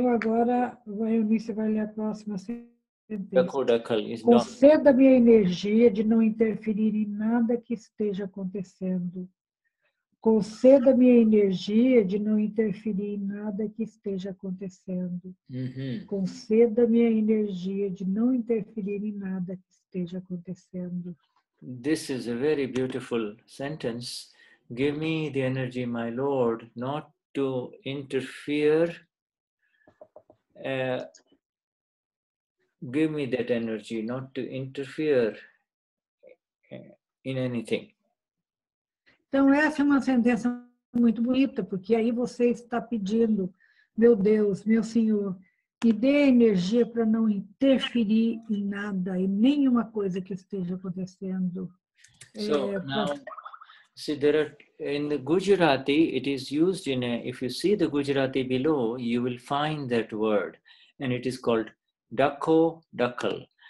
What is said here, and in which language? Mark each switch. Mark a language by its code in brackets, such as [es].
[pt] Então, agora a Eunice vai ler a próxima sentença. [en] Is [pt] Conceda-me a energia de não interferir em nada que esteja acontecendo. Conceda-me a energia de não interferir em nada que esteja acontecendo. Conceda-me a energia de não interferir em nada que esteja acontecendo. [en] This is a very beautiful sentence. Give me the energy, my Lord, not to interfere. Give me that energy not to interfere in anything. [pt] Então, essa é uma sentença muito bonita, porque aí você está pedindo, meu Deus, meu Senhor, me dê energia para não interferir em nada, em nenhuma coisa que esteja acontecendo. [en] So now, see, in the Gujarati, it is used if you see the Gujarati below, you will find that word, and it is called Dakho Dakhal.